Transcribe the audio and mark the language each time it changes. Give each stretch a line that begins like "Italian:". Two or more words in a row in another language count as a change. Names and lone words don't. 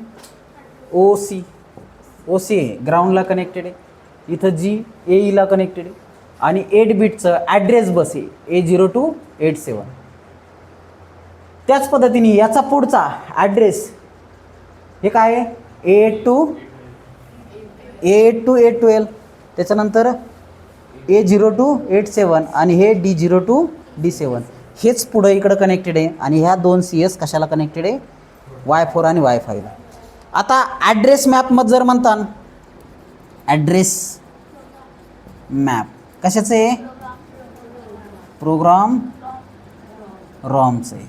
Marathi: OC आहे,
English: groundला connected
Marathi: आहे. इथं G AEला कनेक्टेड आहे. आणि 8
English: bitचं address bus
Marathi: आहे
English: A0 to A7.
Marathi: त्याच पद्धतीने याचा पुढचा ॲड्रेस हे काय आहे?
English: A8 to A12.
Marathi: त्याच्यानंतर
English: A0 to A7
Marathi: आणि हे
English: D0 to D7.
Marathi: हेच पुढं इकडं कनेक्टेड आहे. आणि ह्या 2 CS कशाला कनेक्टेड आहे? Y4 आणि Y5ला. आता
English: address mapमध्ये
Marathi: जर म्हणता
English: address map
Marathi: कशाचं आहे,
English: program ROMचं
Marathi: आहे.